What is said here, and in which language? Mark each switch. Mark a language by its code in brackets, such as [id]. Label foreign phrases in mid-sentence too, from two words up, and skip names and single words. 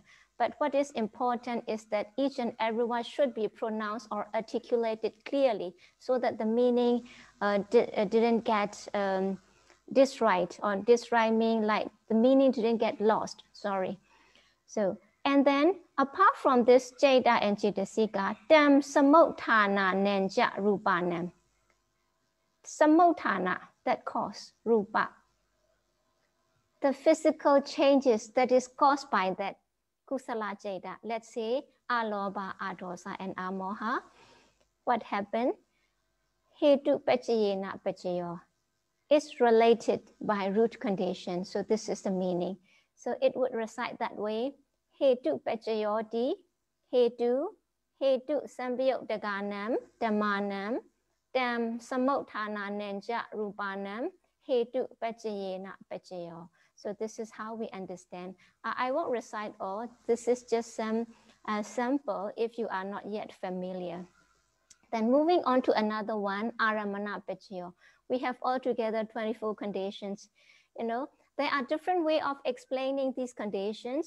[en] But what is important is that each and every word should be pronounced or articulated clearly, so that the meaning didn't get disright, or disright mean like the meaning didn't get lost, sorry. So, and then apart from this jada and jitasika, [pi] tam samothana nanja rupanam. [en] Samothana, that cause, rupa. The physical changes that is caused by that kusala jada. Let's say aloba, adosa, and amoha. What happened? [pi] Hetu pachayena pachayo. [en] It's related by root condition. So this is the meaning. So it would recite that way. [pi] Hetu pachayoti, hetu sampayogdaganam, dhammanam, tam samothana nanja rupanam, hetu pachayena pachayo. [en] So this is how we understand. I won't recite all. This is just some sample if you are not yet familiar. Then moving on to another one, [pi] aramana pachayo. [en] We have altogether 24 conditions. You know, there are different ways of explaining these conditions.